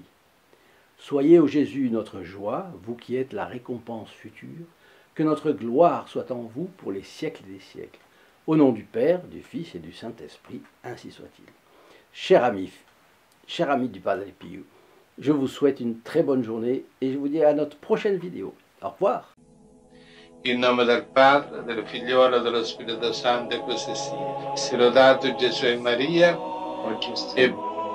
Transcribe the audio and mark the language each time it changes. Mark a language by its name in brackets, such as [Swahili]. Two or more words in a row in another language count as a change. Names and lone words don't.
[French] Soyez, ô Jésus, notre joie, vous qui êtes la récompense future, que notre gloire soit en vous pour les siècles des siècles. Au nom du Père, du Fils et du Saint-Esprit, ainsi soit-il. Chers amis du Padre Pio, je vous souhaite une très bonne journée et je vous dis à notre prochaine vidéo. Au revoir. [Italian] In nome del Padre, del Figliolo e dello Spirito Santo, e così sia. Sia lodato Gesù e Maria, e